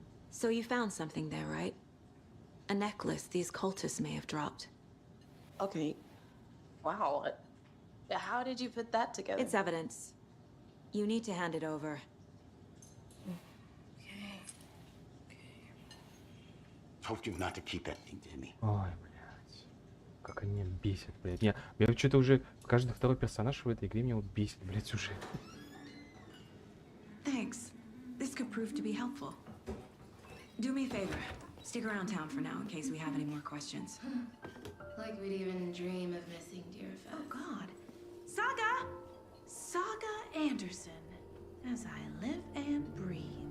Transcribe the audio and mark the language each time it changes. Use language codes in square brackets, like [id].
[en] So you found something there, right? A necklace these cultists may have dropped. Okay. Wow. How did you put that together? It's evidence. You need to hand it over. Told you not to keep that thing to me. [ru] Ой, блядь. Как они меня бесят, блядь. Я что-то уже... Каждый второй персонаж в этой игре меня вот бесит, блядь, уже. [en] Thanks. This could prove to be helpful. Do me a favor. Stick around town for now in case we have any more questions. Like we'd even dream of missing dear Fez. Oh, God. Saga! Saga Anderson. As I live and breathe.